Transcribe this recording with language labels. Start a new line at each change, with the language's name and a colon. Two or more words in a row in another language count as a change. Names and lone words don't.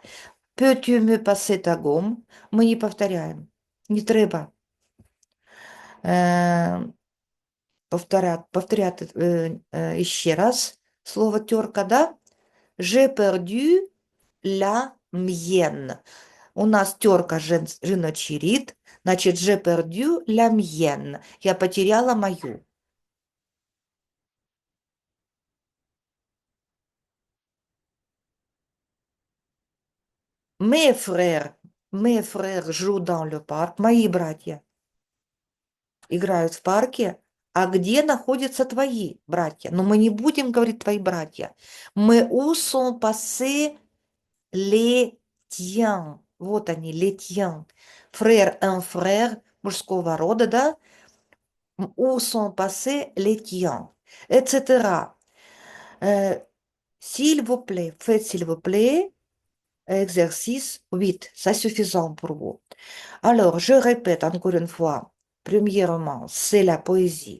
French: Peux-tu me passer ta gomme?
Russian: Мы не повторяем. Не треба.
Ukrainian: Повторяти ще раз слово терка, да?
French: J'ai perdu la mienne.
Ukrainian: У нас терка жіночий рід, значить,
French: j'ai perdu la mienne.
Russian: Я потеряла мою.
French: Mes frères jouent dans le parc.
Russian: Мои братья играют в парке. А где находятся твои братья? Но мы не будем говорить твои братья.
French: Мы où sont passés les tiens.
Russian: Вот они,
French: les tiens. Frère, un frère
Russian: мужского рода, да?
French: Où sont passés les tiens, etc. S'il vous plaît, faites s'il vous plaît, exercice 8. Ça suffisant pour vous. Alors, je répète encore une fois. Premièrement, c'est la poésie.